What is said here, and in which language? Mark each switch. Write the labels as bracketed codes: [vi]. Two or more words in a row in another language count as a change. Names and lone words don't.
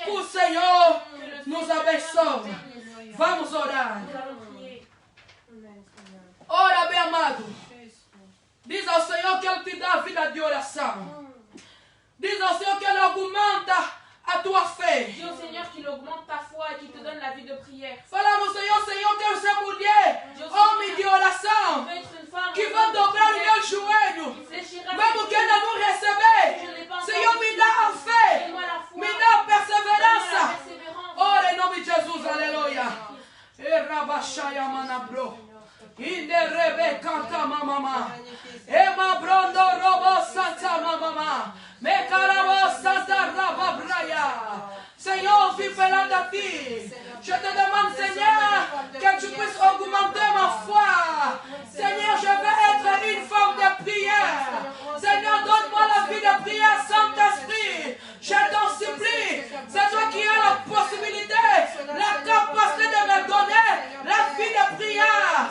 [pt] Que o Senhor nos abençoe. Vamos orar. Ora, bem amado. Diz ao Senhor que Ele te dá a vida de oração. Diz ao Senhor que Ele aumenta a tua fé. [fr] Dis au Seigneur qu'il augmente ta foi et qu'il te donne la vie de prière. [pt] Fala ao Senhor, Senhor, que eu sou mulher, homem de oração, [fr] Je veux être une femme [pt] que vão dobrar o meu joelho, mesmo que ainda não receber. Senhor, me dá a fé, me dá a perseverança. Ora em nome de Jesus, aleluia. Erabashaya manabro. Inderebe canta mamama. Ema brondo robo santa mamama. Me carabo santa rababraya. Senhor, vive perante a ti. [fr] Je te demande, Seigneur, que tu puisses augmenter ma foi. Seigneur, je veux être une femme de prière. Seigneur, donne-moi la vie de prière, Saint-Esprit. Je t'en supplie. C'est toi qui as la possibilité, la capacité de me donner la vie de prière.